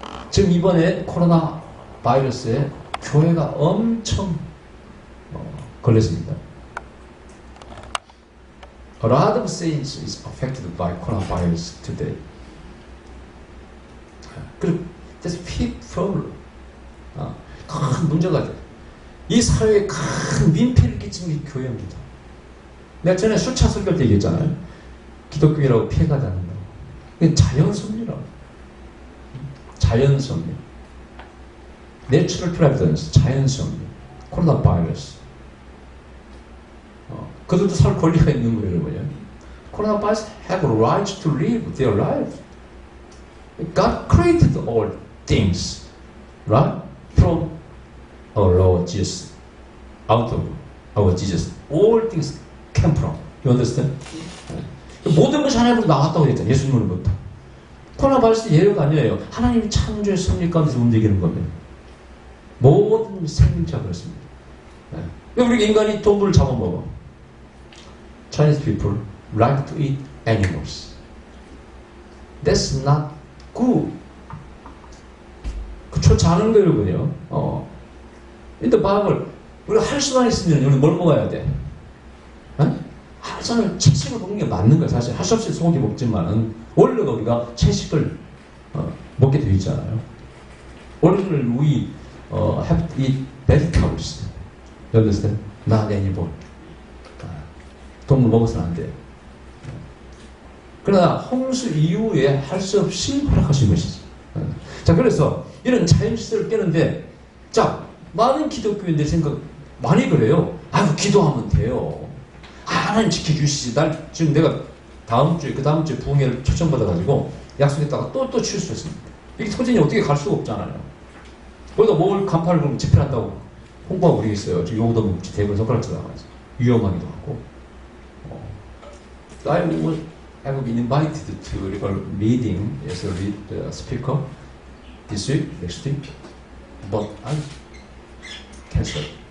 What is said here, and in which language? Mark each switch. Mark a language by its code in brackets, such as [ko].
[ko] 지금 이번에 코로나 바이러스에 교회가 엄청 걸렸습니다. [en] A lot of saints is affected by coronavirus today. [ko] 그리고 [en] that's big problem. [ko] 큰 문제가 돼. 이 사회에 큰 민폐를 끼치는 게 교회입니다. 내가 전에 수차 설교할 때 얘기했잖아요. 기독교라고 피해가 나는다고. 이게 자연섭리라고. 자연섭리. [en] Natural providence, [ko] 자연섭리. 코로나 바이러스. 그들도 살 권리가 있는 거예요, 여러분요. [en] 코로나 바이러스 have a right to live their life. God created all things, right? From our Lord Jesus. Out of our Jesus. All things came from. You understand? [ko] 모든 것이 하나님으로 나왔다고 했잖아요. 예수님으로부터. 코로나 바이러스 예외가 아니에요. 하나님이 창조의 섭리 가운데서 움직이는 겁니다. 모든 생명체가 그렇습니다. 우리 인간이 동물을 잡아먹어. [en] Chinese people like to eat animals. That's not good. [ko] 그 좋지 않은 거예요, 여러분요. [en] In the Bible, [ko] 우리가 할 수만 있으면 우리 뭘 먹어야 돼? 저는 채식을 먹는 게 맞는 거예요. 사실 할 수 없이 소고기 먹지만은 원래가 우리가 채식을 먹게 되어 있잖아요. 원래는 [en] we have to eat vegetables. You understand? Not animal. [ko] 동물 먹어서는 안 돼요. 그러나 홍수 이후에 할 수 없이 허락하신 것이지. 자, 그래서 이런 자연질서를 깨는데, 자, 많은 기독교인들 생각 많이 그래요. 아이고, 기도하면 돼요. 하나님 지켜주시지. 지금 내가 다음 주에, 그 다음 주에 부흥회를 초청받아가지고 약속했다가 또 취소했습니다. 이게 터진이 어떻게 갈 수가 없잖아요. 거기다 뭘 간판을 보면 집회를 한다고 홍보하고 그러겠어요. 지금 요거도 뭐 대부분 손가락 쳐다가지고 위험하기도 하고. [en] I have been invited to a meeting as a lead speaker this week, next week, but I canceled.